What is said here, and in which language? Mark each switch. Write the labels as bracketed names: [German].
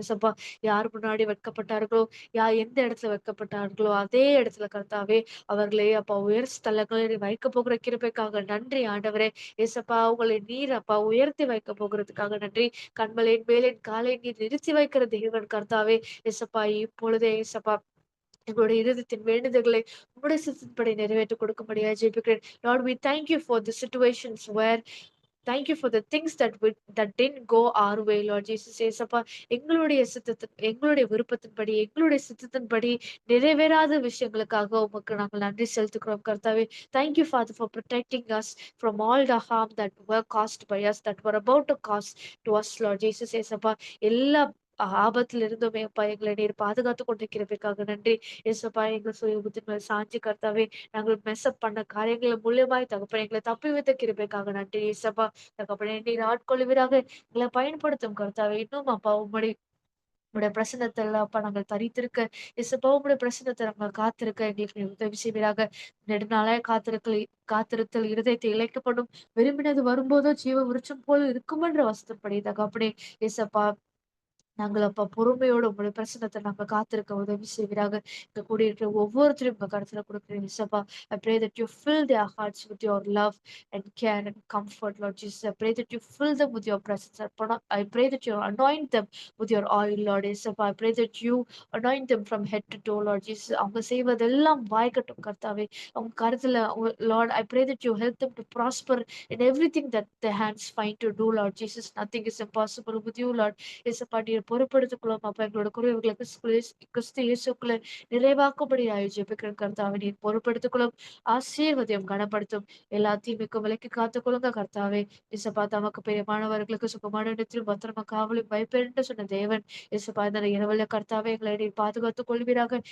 [Tamil] இயேசப்பா யார் முன்னாடி வெட்கப்பட்டார்களோ எந்த இடத்துல வெட்கப்பட்டார்களோ அதே இடத்துல கர்த்தாவே அவர்களே அப்பா உயர் ஸ்தலங்களில் வைக்க போகிற கிருபைக்காக நன்றி ஆண்டவரே. ஏசப்பா உங்களை நீர் அப்பா உயர்த்தி வைக்க போகிறதுக்காக நன்றி. கண்மலையின் மேலின் காலை நீர் நிறுத்தி வைக்கிற தேவன் கர்த்தாவே. ஏசப்பா இப்பொழுதே ஏசப்பா எங்களுடைய இருதயத்தின் வேண்டுதல்களை உங்களுடைய சித்தத்தின்படி நிறைவேற்றி கொடுக்கும்படியா ஜெபிக்கிறேன். [English] Lord, we thank you for the situations where thank you for the things that didn't go our way, Lord Jesus. [Tamil] ஏசப்பா எங்களுடைய விருப்பத்தின்படி எங்களுடைய சித்தத்தின்படி நிறைவேறாத விஷயங்களுக்காக உமக்கு நாங்கள் நன்றி செலுத்துகிறோம் கர்த்தாவே. [English] Thank you, Father, for protecting us from all the harm that were caused by us, that were about to cause to us, Lord Jesus. [Tamil] ஏசப்பா எல்லா ஆபத்துல இருந்துமே அப்பா எங்களை நீர் பாதுகாத்து கொண்டிருக்கிறதுக்காக நன்றி. ஏசப்பா எங்கள் சுயபுத்தின் மேல் சாஞ்சி கர்த்தாவே நாங்கள் மெஸ்அப் பண்ண காரியங்களை மூலியமாய் தகப்பன் எங்களை தப்பி வைத்த கிருபைக்காக நன்றி. ஏசப்பா தகப்பனே நீர் ஆட்கொள்வீராக எங்களை பயன்படுத்தும் கர்த்தாவே. இன்னும் அப்பா உடைய பிரசன்னத்தில் அப்பா நாங்கள் தரித்திருக்க இசப்பா உடைய பிரசன்னத்தை நாங்கள் காத்திருக்க எங்களுக்கு நீர் உதவி செய்வீராக. நெடுநாளாய் காத்திருத்தல் இருதயத்தை இழைக்கப்படும், விரும்பினது வரும்போதோ ஜீவ விருட்சம் போல இருக்கும் என்ற வசனப்படி தகப்பனே. இசப்பா நாங்கள் அப்பா பொறுமையோட உங்களுடைய பிரசனத்தை நாங்கள் காத்திருக்க உதவி செய்வீராக. இங்க கூடியிருக்கிற ஒவ்வொருத்தரும் உங்க கருத்துல கொடுக்குறேன் இசப்பா. [English] I pray that you fill their hearts with your love and care and comfort, Lord Jesus. I pray that you fill them with your presence. I pray that you anoint them with your oil, Lord இசப்பா. I pray that you anoint them from head to toe, Lord Jesus. [Tamil] அவங்க செய்வதெல்லாம் வாய்க்கட்டும் கர்த்தாவே. அவங்க கருத்துல [English] Lord, I pray that you help them to prosper in everything that their hands find to do, Lord Jesus. Nothing is impossible with you, Lord. [Tamil] இயேசப்பா நீர் பொறுப்படுத்திக் அப்பா எங்களோட குறைவுகளை கிறிஸ்து இயேசுக்குள்ள நிறைவாக்கும்படியாய் ஜெபிக்கிறேன் கர்த்தாவே. நீர் பொறுப்படுத்திக் ஆசீர்வதியும் கனப்படுத்தும் எல்லா தீமைக்கும் விலக்கி காத்துக்கொள்ளுங்க கர்த்தாவே. இயேசப்பா தமக்கு பிரியமானவர்களுக்கு சுகமான இடத்திலும் பத்திரமா காவலும் பயப்பென்று சொன்ன தேவன் இயேசப்பா இந்த இரவல்ல கர்த்தாவே எங்களை நீர் பாதுகாத்துக் கொள்வீராக.